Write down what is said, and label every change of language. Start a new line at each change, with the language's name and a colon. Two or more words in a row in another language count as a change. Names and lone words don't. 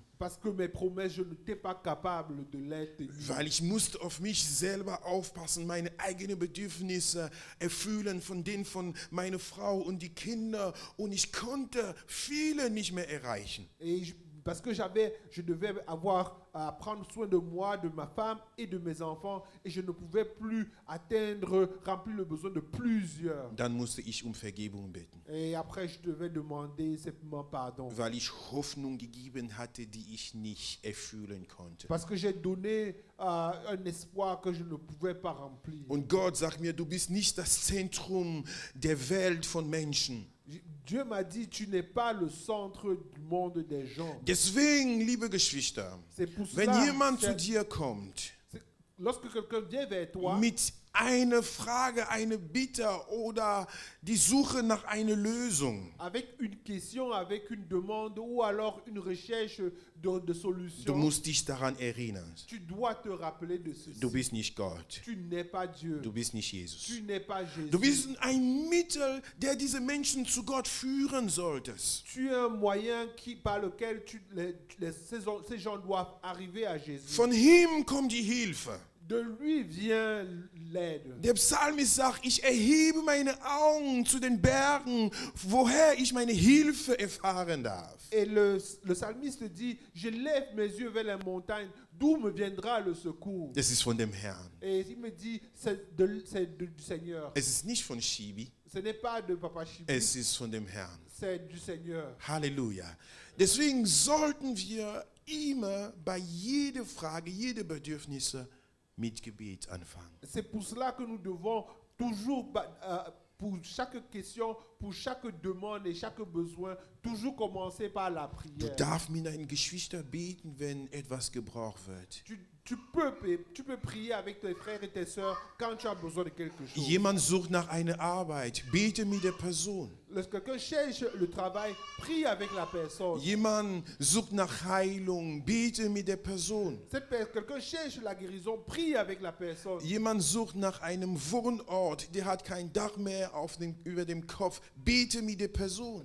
French: Parce que mes promesses, je n'étais pas capable de les tenir.
German: Weil ich musste auf mich selber aufpassen, meine eigenen Bedürfnisse erfüllen von denen von meiner Frau und die Kinder. Und ich konnte viele nicht mehr erreichen.
French: Parce que je devais avoir à prendre soin de moi, de ma femme et de mes enfants, et je ne pouvais plus remplir le besoin de plusieurs.
German: Dann musste ich Vergebung bitten.
French: Et après, je devais demander simplement pardon.
German: Weil ich Hoffnung gegeben hatte, die ich nicht erfüllen konnte.
French: Parce que j'ai donné un espoir que je ne pouvais pas remplir.
German: Und Gott sagt mir, du bist nicht das Zentrum der Welt von Menschen.
French: Dieu m'a dit, tu n'es pas le centre du monde des gens.
German: Deswegen, liebe Geschwister, wenn jemand zu dir kommt,
French: lorsque quelqu'un vient vers toi,
German: mit einer Frage, eine Bitte oder die Suche nach einer Lösung,
French: avec une question, avec une demande ou alors une recherche de solution,
German: du musst dich daran erinnern.
French: tu dois te rappeler de ceci.
German: Du bist nicht Gott.
French: Tu n'es pas Dieu.
German: Du bist nicht Jesus.
French: Tu n'es pas Jésus.
German: Du bist ein Mittel, der diese Menschen zu Gott führen solltest.
French: Tu es un moyen par lequel ces gens doivent arriver à Jésus.
German: Von ihm kommt die Hilfe.
French: De lui vient l'aide.
German: Der Psalmist sagt, ich erhebe meine Augen zu den Bergen, woher ich meine Hilfe erfahren darf.
French: Et le psalmiste dit, je lève mes yeux vers les montagnes, d'où me viendra le secours?
German: Das ist von dem Herrn.
French: Et il me dit, c'est du Seigneur.
German: Es ist nicht von Shibi,
French: Ce n'est pas de Papa Chibi,
German: es ist von dem Herrn.
French: c'est du Seigneur.
German: Halleluja. Deswegen sollten wir immer bei jeder Frage, jede Bedürfnisse mit Gebet anfangen.
French: C'est pour cela que nous devons toujours, pour chaque question, pour chaque demande et chaque besoin, toujours commencer par la
German: Du
French: prière.
German: darfst mit deinen Geschwistern beten, wenn etwas gebraucht wird.
French: Tu peux prier avec tes frères et tes sœurs quand tu as besoin de quelque chose.
German: Jemand sucht nach einer Arbeit, bete mit der Person.
French: Lorsque quelqu'un cherche le travail, prie avec la personne.
German: Jemand sucht nach Heilung, bete mit der Person.
French: Quelqu'un cherche la guérison, prie avec la personne.
German: Jemand sucht nach einem Wohnort, der hat kein Dach mehr über dem Kopf, bete mit der Person.